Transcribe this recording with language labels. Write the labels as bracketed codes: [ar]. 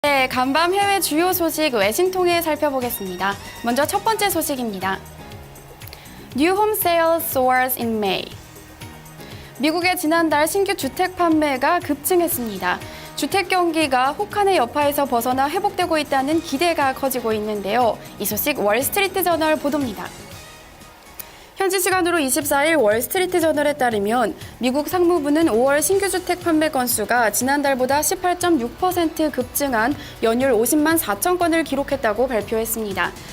[ko] 네, 간밤 해외 주요 소식 외신 통해 살펴보겠습니다. 먼저 첫 번째 소식입니다. [en] New home sales soars in May. [ko] 미국의 지난달 신규 주택 판매가 급증했습니다. 주택 경기가 혹한의 여파에서 벗어나 회복되고 있다는 기대가 커지고 있는데요. 이 소식 월스트리트 저널 보도입니다. 현지 시간으로 24일 월스트리트 저널에 따르면 미국 상무부는 5월 신규 주택 판매 건수가 지난달보다 18.6% 급증한 연율 50만 4천 건을 기록했다고 발표했습니다.